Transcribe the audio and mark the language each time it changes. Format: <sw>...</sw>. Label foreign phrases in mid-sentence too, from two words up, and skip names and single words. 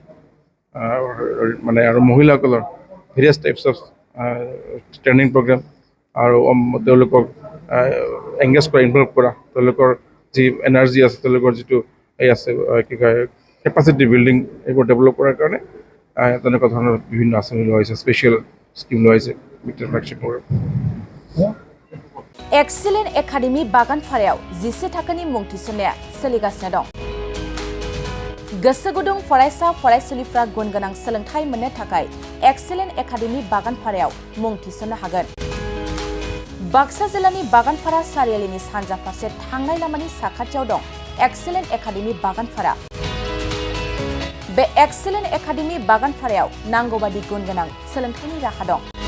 <as>মানে আৰু মহিলাসকলৰ</as> <en>various types of training program</en> <as>আৰু তেওঁলোকক এংগেজ কৰা ইনভলভ কৰা তেওঁলোকৰ যি এনাৰ্জি আছে তেওঁলোকৰ যিটো এই আছে কি কয়</as> <en>capacity building</en> <as>এইবোৰ ডেভেলপ কৰাৰ কাৰণে তেনেকুৱা ধৰণৰ বিভিন্ন আঁচনি লোৱা হৈছে</as> <en>special scheme</en> <as>লোৱা হৈছে বিটিআৰ</as> <en>flagship program</en> <brx>एक्सेलेन्ट एकाडेमि बागानफारायाव 10 थाखोनि मुं थिसननाया सोलिगासिनो दं गोसो गुदुं फरायसा फरायसुलिफ्रा गुन गोनां सोलोंथाइ मोननो थाखाय एक्सेलेन्ट एकाडेमि बागानफारायाव मुं थिसननो हागोन बाक्सा जिल्लानि बागानफारा सारियालिनि सानजा फारसे थांनाय लामानि साखाथियाव दं एक्सेलेन्ट एकाडेमि बागानफारा बे एक्सेलेन्ट एकाडेमि बागानफारायाव नांगौबादि गुन गोनां सोलोंथाइनि राहा दं</brx>